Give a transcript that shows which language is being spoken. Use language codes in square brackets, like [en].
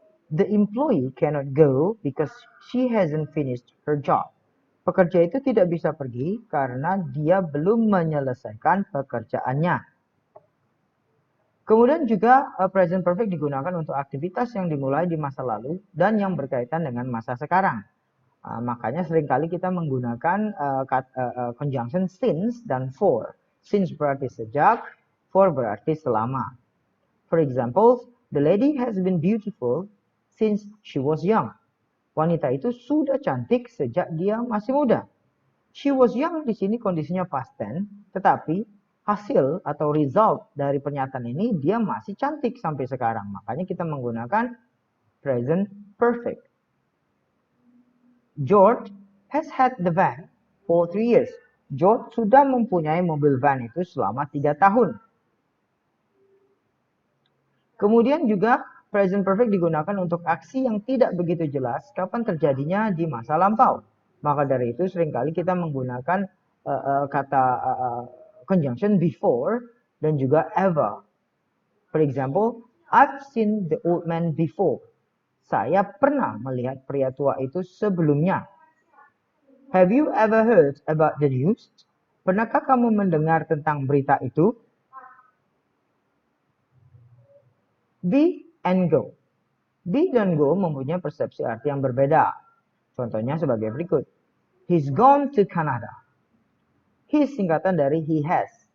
[en] The employee cannot go because she hasn't finished her job. [id] Pekerja itu tidak bisa pergi karena dia belum menyelesaikan pekerjaannya. Kemudian juga present perfect digunakan untuk aktivitas yang dimulai di masa lalu dan yang berkaitan dengan masa sekarang. Makanya seringkali kita menggunakan conjunction since dan for. Since berarti sejak, for berarti selama. [en] For example, the lady has been beautiful since she was young. [id] Wanita itu sudah cantik sejak dia masih muda. [en] She was young [id] di sini kondisinya past tense, tetapi hasil atau result dari pernyataan ini dia masih cantik sampai sekarang. Makanya kita menggunakan present perfect. [en] George has had the van for 3 years. [id] George sudah mempunyai mobil van itu selama 3 tahun. Kemudian juga present perfect digunakan untuk aksi yang tidak begitu jelas kapan terjadinya di masa lampau. Maka dari itu seringkali kita menggunakan kata conjunction before dan juga ever. [en] For example, I've seen the old man before. [id] Saya pernah melihat pria tua itu sebelumnya. [en] Have you ever heard about the news? [id] Pernahkah kamu mendengar tentang berita itu? [en] Be and go. [id] Be dan go mempunyai persepsi arti yang berbeda. Contohnya sebagai berikut. [en] He's gone to Canada. He's [id] singkatan dari [en] he has.